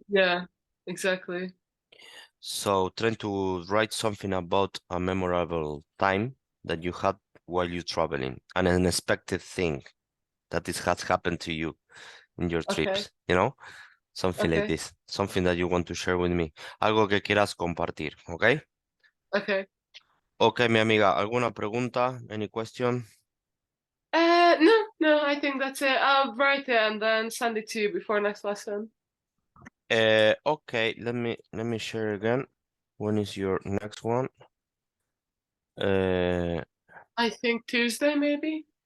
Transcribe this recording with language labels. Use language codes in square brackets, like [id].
[en] Yeah. Exactly. So trying to write something about a memorable time that you had while you're traveling, an unexpected thing that this has happened to you in your Okay. trips, you know? Something like Okay. this, something that you want to share with me. [es] Algo que quieras compartir, ¿ok? [en] Okay. [es] Ok, mi amiga, ¿alguna pregunta? [en] Any question? No, no, I think that's it. I'll write it and then send it to you before next lesson. Okay, let me share again. When is your next one? Uh, I think Tuesday, maybe.